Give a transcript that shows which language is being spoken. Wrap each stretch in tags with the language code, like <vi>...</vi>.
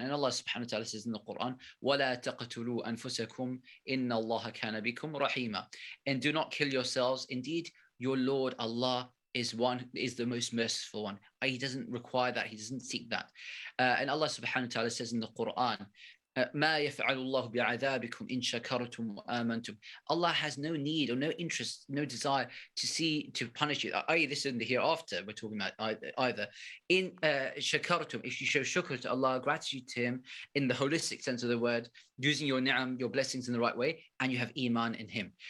<en>And Allah subhanahu wa ta'ala says in the Quran,</en> <ar>وَلَا تَقْتُلُوا أَنفُسَكُمْ إِنَّ اللَّهَ كَانَ بِكُمْ رَحِيمًا,</ar> <en>and do not kill yourselves. Indeed, your Lord Allah is the most merciful one. He doesn't require that. He doesn't seek that. And Allah subhanahu wa ta'ala says in the Quran,</en> <ar>ما يفعل الله بعذابكم إن شكرتم وآمنتم.</ar> <en>Allah has no need or no interest, no desire to punish you. This in the hereafter we're talking about either.</en> <ar>In shakartum,</ar> <en>if you show shukr to Allah, gratitude to Him in the holistic sense of the word, using your ni'am, your blessings in the right way, and you have iman in Him.</en>